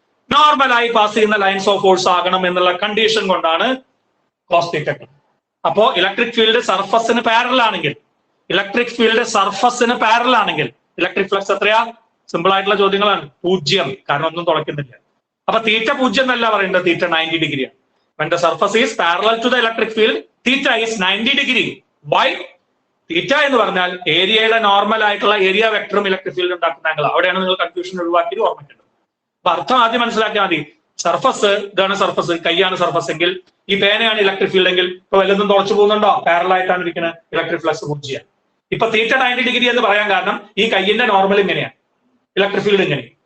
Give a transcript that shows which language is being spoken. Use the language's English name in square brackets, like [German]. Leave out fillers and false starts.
[Malayalam] നോർമലായി പാസ് ചെയ്യുന്ന lines of force ആകണം എന്നുള്ള കണ്ടീഷൻ കൊണ്ടാണ് കോസ് തീറ്റ. അപ്പോ ഇലക്ട്രിക് ഫീൽഡ് സർഫസിന് പാരലൽ ആണെങ്കിൽ, ഇലക്ട്രിക് ഫീൽഡ് സർഫസിന് പാരലൽ ആണെങ്കിൽ ഇലക്ട്രിക് ഫ്ലക്സ് എത്രയാ? സിമ്പിൾ ആയിട്ടുള്ള ചോദ്യങ്ങളാണ്. 0, കാരണം ഒന്നും തുളയ്ക്കുന്നില്ല. അപ്പൊ തീറ്റ 0 എന്നല്ല പറയേണ്ടത്, തീറ്റ 90 ഡിഗ്രിയാണ്. [English] When the surface is parallel to the electric field, theta is 90 degree. Why? [Malayalam] തീറ്റ എന്ന് പറഞ്ഞാൽ ഏരിയയുടെ നോർമൽ ആയിട്ടുള്ള ഏരിയ വെക്ടറും ഇലക്ട്രിക് ഫീൽഡ് ഉണ്ടാക്കുന്ന ആംഗിൾ. അവിടെയാണ് നിങ്ങൾ കൺഫ്യൂഷൻ ഒഴിവാക്കി ഓർമ്മിക്കേണ്ടത്. അപ്പൊ അർത്ഥം ആദ്യം മനസ്സിലാക്കിയാൽ മതി. സർഫസ്, ഇതാണ് സർഫസ്, കൈയാണ് സർഫസ് എങ്കിൽ ഈ പേനയാണ് ഇലക്ട്രിക് ഫീൽഡ് എങ്കിൽ ഇപ്പൊ വല്ലതും തുളച്ചു പോകുന്നുണ്ടോ? പാരലൽ ആയിട്ടാണ് ഇരിക്കുന്നത്, ഇലക്ട്രിക് ഫ്ലക്സ് 0. ഇപ്പൊ തീറ്റ 90 ഡിഗ്രി എന്ന് പറയാൻ കാരണം ഈ കയ്യിന്റെ നോർമൽ ഇങ്ങനെയാണ്, ഇലക്ട്രിക് ഫീൽഡ് ഇങ്ങനെ.